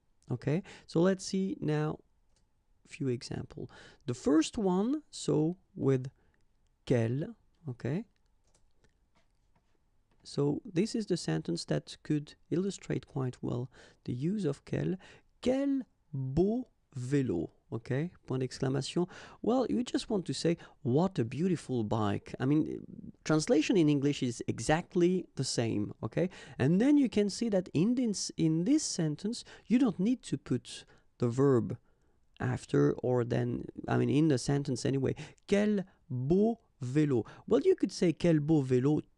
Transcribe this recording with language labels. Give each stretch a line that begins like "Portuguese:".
English: Okay, so let's see now a few examples. The first one, so with quel, okay, so this is the sentence that could illustrate quite well the use of quel.
French: Quel beau vélo, okay, point d'exclamation.
English: Well, you just want to say, what a beautiful bike. Translation in English is exactly the same, okay? And then you can see that in this sentence, you don't need to put the verb after or then, in the sentence anyway.
French: Quel beau vélo.
English: Well, you could say,
French: quel beau vélo